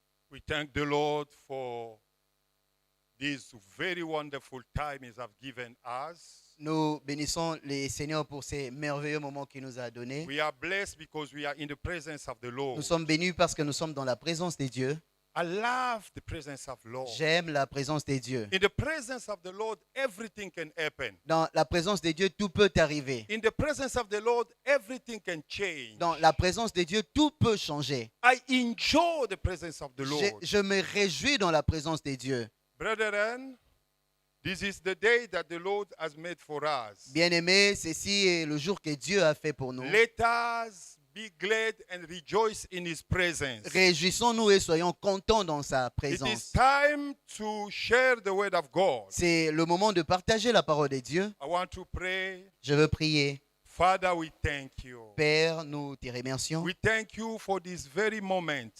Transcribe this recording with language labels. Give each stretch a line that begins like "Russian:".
English: We thank the Lord for this very wonderful time He has given us.
French: Nous bénissons le Seigneur pour ces merveilleux moments qu'il nous a donnés.
English: We are blessed because we are in the presence of the Lord.
French: Nous sommes bénis parce que nous sommes dans la présence de Dieu.
English: I love the presence of the Lord.
French: J'aime la présence de Dieu.
English: In the presence of the Lord, everything can happen.
French: Dans la présence de Dieu, tout peut arriver.
English: In the presence of the Lord, everything can change.
French: Dans la présence de Dieu, tout peut changer.
English: I enjoy the presence of the Lord.
French: Je me réjouis dans la présence de Dieu.
English: Brethren, this is the day that the Lord has made for us.
French: Bien-aimés, ceci est le jour que Dieu a fait pour nous.
English: Let us be glad and rejoice in His presence.
French: Réjouissons-nous et soyons contents dans sa
English: It is
French: présence.
English: time to share the word of God.
French: C'est le moment de partager la parole de Dieu.
English: I want to pray.
French: Je veux prier.
English: Father, we thank you.
French: Père, nous te remercions.
English: We thank you for this very moment.